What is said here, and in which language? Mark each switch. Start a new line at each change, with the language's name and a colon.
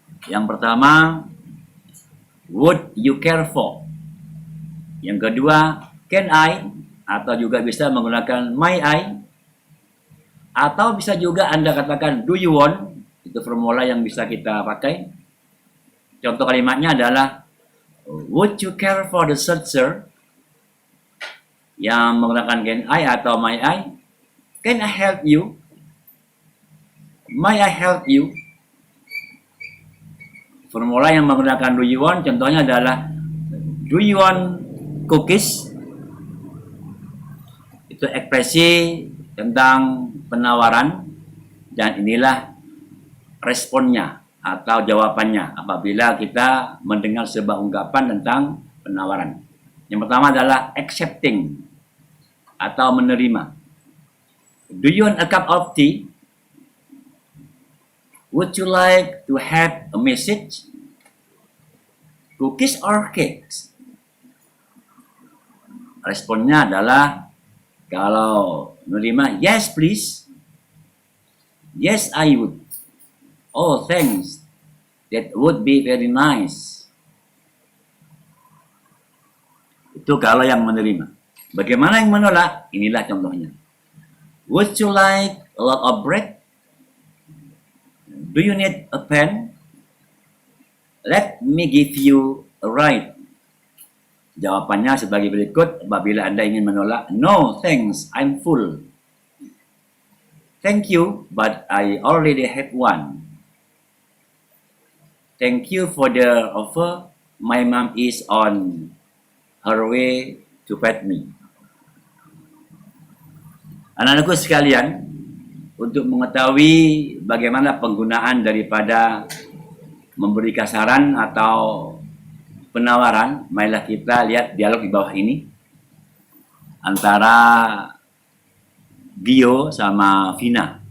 Indonesian: Yang pertama,
English: would you care for?
Indonesian: Yang kedua,
English: can I?
Indonesian: Atau juga bisa menggunakan
English: may I?
Indonesian: Atau bisa juga Anda katakan
English: do you want?
Indonesian: Itu formula yang bisa kita pakai. Contoh kalimatnya adalah
English: would you care for the searcher?
Indonesian: Yang menggunakan
English: can I atau may I? Can I help you? May I help you?
Indonesian: Formula yang menggunakan
English: do you want
Indonesian: contohnya adalah
English: do you want cookies?
Indonesian: Itu ekspresi tentang penawaran, dan inilah responnya atau jawabannya apabila kita mendengar sebuah ungkapan tentang penawaran. Yang pertama adalah accepting atau menerima.
English: Do you want a cup of tea? Would you like to have a message? Cookies or cakes?
Indonesian: Responnya adalah kalau menerima,
English: yes please. Yes I would. Oh thanks. That would be very nice.
Indonesian: Itu kalau yang menerima. Bagaimana yang menolak? Inilah contohnya.
English: Would you like a lot of bread? Do you need a pen? Let me give you a ride.
Indonesian: Jawabannya sebagai berikut apabila Anda ingin menolak.
English: No, thanks, I'm full. Thank you, but I already have one. Thank you for the offer. My mom is on her way to fetch me.
Indonesian: Anak-anakku sekalian, untuk mengetahui bagaimana penggunaan daripada memberi saran atau penawaran, marilah kita lihat dialog di bawah ini antara Gio sama Vina.